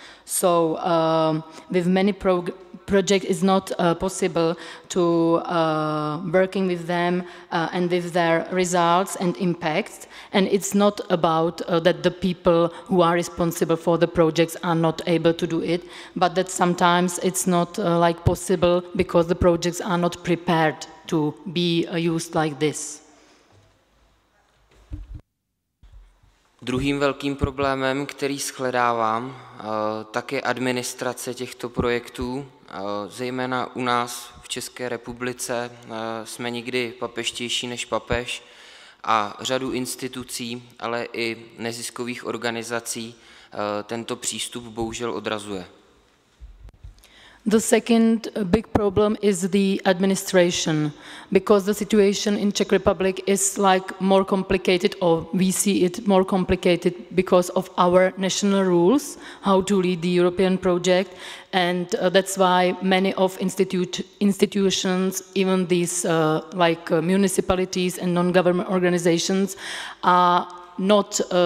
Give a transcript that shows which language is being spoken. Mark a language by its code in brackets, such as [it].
[en] So with many projects it's not possible to working with them and with their results and impacts, and it's not about that the people who are responsible for the projects are not able to do it, but that sometimes it's not like possible because the projects are not prepared to be used like this. [cs] Druhým velkým problémem, který shledávám, tak je administrace těchto projektů. Zejména u nás v České republice jsme někdy papežštější než papež a řadu institucí, ale i neziskových organizací tento přístup bohužel odrazuje. [en] The second big problem is the administration, because the situation in Czech Republic is like more complicated, or we see it more complicated because of our national rules, how to lead the European project, and that's why many of institutions, even these municipalities and non-government organizations, are not,